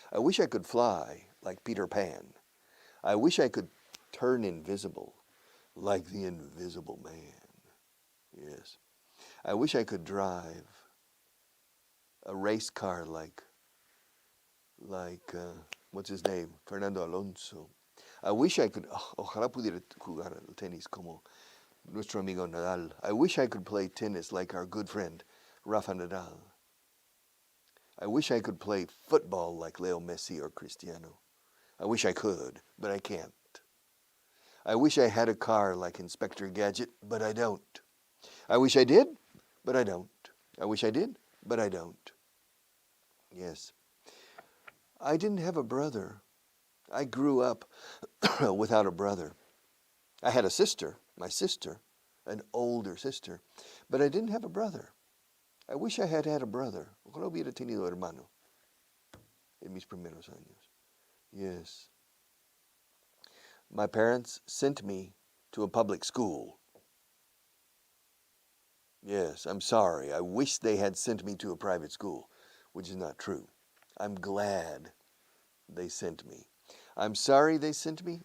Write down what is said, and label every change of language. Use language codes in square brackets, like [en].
[en] I wish I could fly like Peter Pan. I wish I could turn invisible like the Invisible Man. Yes. I wish I could drive a race car like what's his name? Fernando Alonso. I wish I could, [es] ojalá pudiera jugar al tenis como nuestro amigo Nadal. [en] I wish I could play tennis like our good friend Rafa Nadal. I wish I could play football like Leo Messi or Cristiano. I wish I could, but I can't. I wish I had a car like Inspector Gadget, but I don't. I wish I did, but I don't. I wish I did, but I don't. Yes. I didn't have a brother. I grew up without a brother. I had a sister, my sister, an older sister, but I didn't have a brother. I wish I had had a brother. [es] Ojalá hubiera tenido hermano en mis primeros años. [en] Yes. My parents sent me to a public school. Yes, I'm sorry. I wish they had sent me to a private school, which is not true. I'm glad they sent me. I'm sorry they sent me.